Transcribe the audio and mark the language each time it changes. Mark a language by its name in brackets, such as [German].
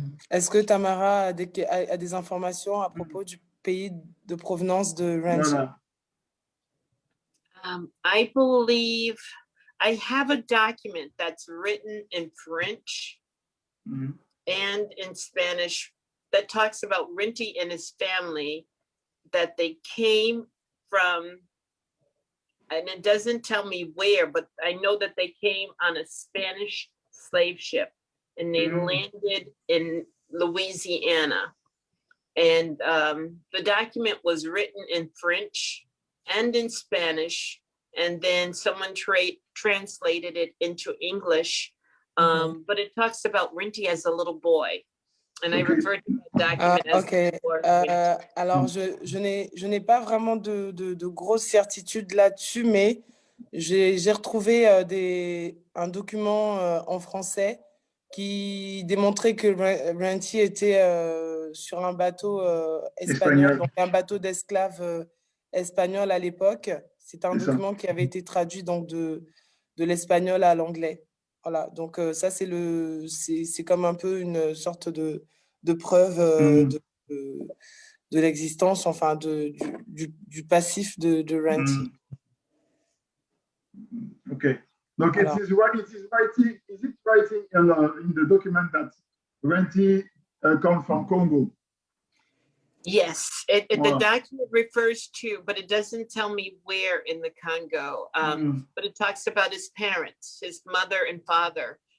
[French] Est-ce que Tamara a des informations à propos du pays de provenance de Ranti? Voilà. [English] I believe I have a document that's written in French Mhm. and in Spanish that talks about Rinty and his family, that they came from, and it doesn't tell me where, but I know that they came on a Spanish slave ship and they landed in Louisiana. And the document was written in French and in Spanish, and then someone translated it into English. But it talks about Rinty as a little boy. And I Okay. referred to that document as Ok. before. [French] Alors, je n'ai pas vraiment de grosses certitudes là-dessus, mais j'ai retrouvé un document en français qui démontrait que Ranti était sur un bateau espagnol, Espagnol. donc un bateau d'esclaves espagnol à l'époque. C'est un C'est ça. document qui avait été traduit donc de l'espagnol à l'anglais. Voilà, donc ça c'est comme un peu une sorte de preuve de l'existence, enfin du passif de Ranti. [English] Okay. [French] Donc, Voilà. [English] is it writing in the document that Ranti comes from Congo? Yes, the Wow. document refers to, but it doesn't tell me where in the Congo. But it talks about his parents, his mother and father.